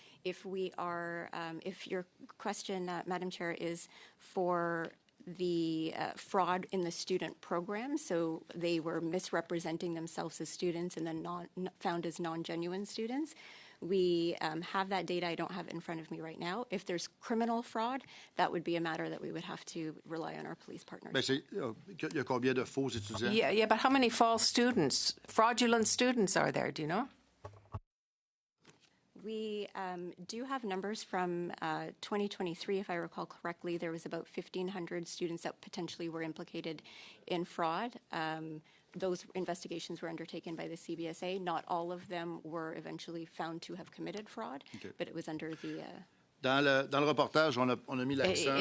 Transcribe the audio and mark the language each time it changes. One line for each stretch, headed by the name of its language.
English: If your question, Madam Chair, is for the fraud in the student program, so they were misrepresenting themselves as students and then found as non-genuine students. We have that data. I don't have it in front of me right now. If there's criminal fraud, that would be a matter that we would have to rely on our police partners.
French: Il y a combien de faux étudiants?
English: Yeah, but how many false students, fraudulent students are there, do you know? We do have numbers from 2023, if I recall correctly. There was about 1,500 students that potentially were implicated in fraud. those investigations were undertaken by the CBSA. Not all of them were eventually found to have committed fraud, but it was under the...
French: Dans le reportage, on a mis l'accent.